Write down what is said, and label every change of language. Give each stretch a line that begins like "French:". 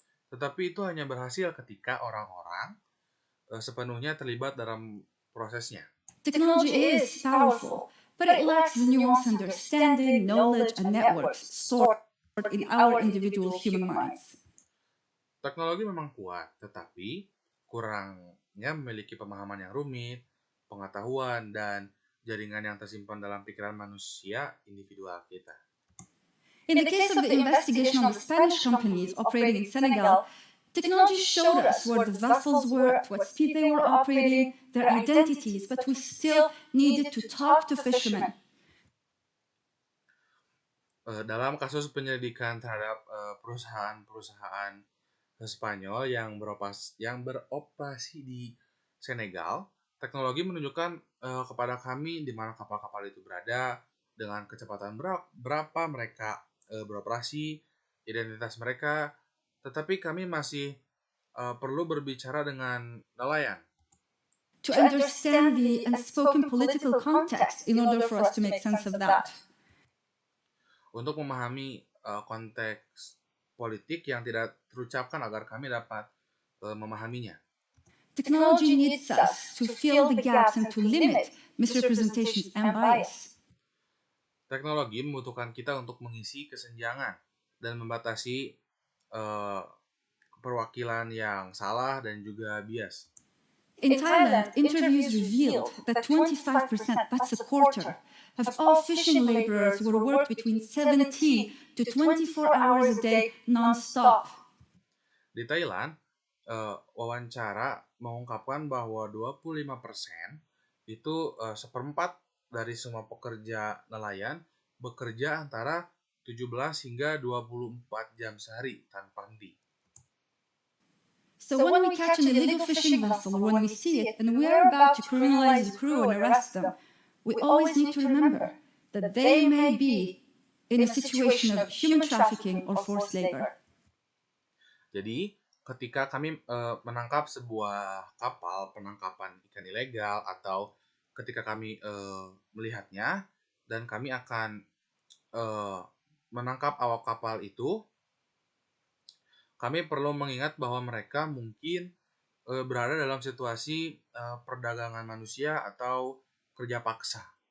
Indonesian: Tetapi itu hanya berhasil ketika orang-orang sepenuhnya terlibat dalam prosesnya.
English: Technology is powerful, but it lacks the nuanced understanding, knowledge, and networks stored in our individual human minds.
Indonesian: Teknologi memang kuat, tetapi kurangnya memiliki pemahaman yang rumit, pengetahuan, dan jaringan yang tersimpan dalam pikiran manusia individual kita.
English: In the case of the investigation on the Spanish companies operating in Senegal, technology showed us where the vessels were, at what speed they were operating, their identities, but we still needed to talk to fishermen.
Indonesian: Dalam kasus penyelidikan terhadap perusahaan-perusahaan Spanyol yang beroperasi di Senegal, teknologi menunjukkan kepada kami di mana kapal-kapal itu berada, dengan kecepatan berapa mereka beroperasi, identitas mereka, tetapi kami masih perlu berbicara dengan nelayan.
English: To understand the unspoken political context in order for us to make sense of that.
Indonesian: Untuk memahami konteks politik yang tidak terucapkan agar kami dapat memahaminya.
English: Technology needs us to fill the gaps and to limit misrepresentations and bias.
Indonesian: Teknologi membutuhkan kita untuk mengisi kesenjangan dan membatasi perwakilan yang salah dan juga bias.
English: In Thailand, interviews revealed that 25%, that's a quarter, of all fishing laborers were worked between 17 to 24 hours a day non-stop.
Indonesian: Di Thailand, wawancara mengungkapkan bahwa 25% itu seperempat dari semua pekerja nelayan bekerja antara 17 hingga 24 jam sehari tanpa henti.
English: So when we catch an illegal fishing vessel or when we see it and we are about to criminalize the crew and arrest them, we always need to remember that they may be in a situation of human trafficking or forced labor.
Indonesian: Jadi, ketika kami menangkap sebuah kapal penangkapan ikan ilegal atau ketika kami melihatnya dan kami akan menangkap awak kapal itu, kami perlu mengingat bahwa mereka mungkin berada dalam situasi perdagangan manusia atau kerja paksa.